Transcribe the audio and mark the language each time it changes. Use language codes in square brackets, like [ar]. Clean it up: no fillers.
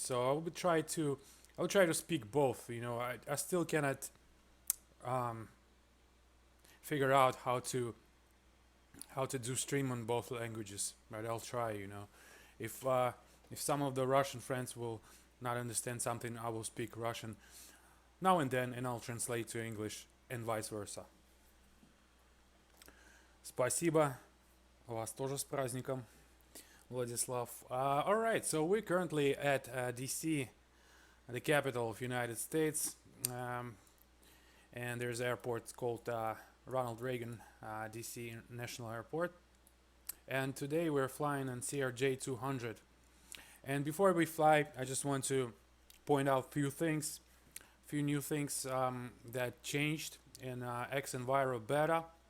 [en] So I will try to speak both. You know, I still cannot figure out how to do stream on both languages, but I'll try. You know, if some of the Russian friends will not understand something, I will speak Russian now and then, and I'll translate to English and vice versa. [ru] Спасибо. Вас тоже с праздником, Vladislav. [en] All right, so we're currently at DC, the capital of United States, and there's an airport called Ronald Reagan DC National Airport. And today we're flying on CRJ 200. And before we fly, I just want to point out a few new things that changed in XEnviro beta.